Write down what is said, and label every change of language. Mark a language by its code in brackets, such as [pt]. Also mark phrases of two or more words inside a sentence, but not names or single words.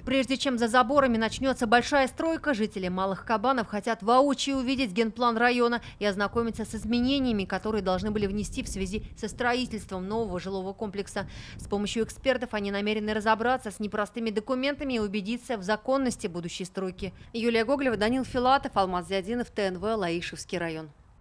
[ru] Прежде чем за заборами начнется большая стройка, жители Малых Кабанов хотят воочию увидеть генплан района и ознакомиться с изменениями, которые должны были внести в связи со строительством нового жилого комплекса. С помощью экспертов они намерены разобраться с непростыми документами и убедиться в законности будущей стройки. Юлия Гоголева, Данил Филатов, Алмаз Зиадинов, ТНВ, Лаишевский район.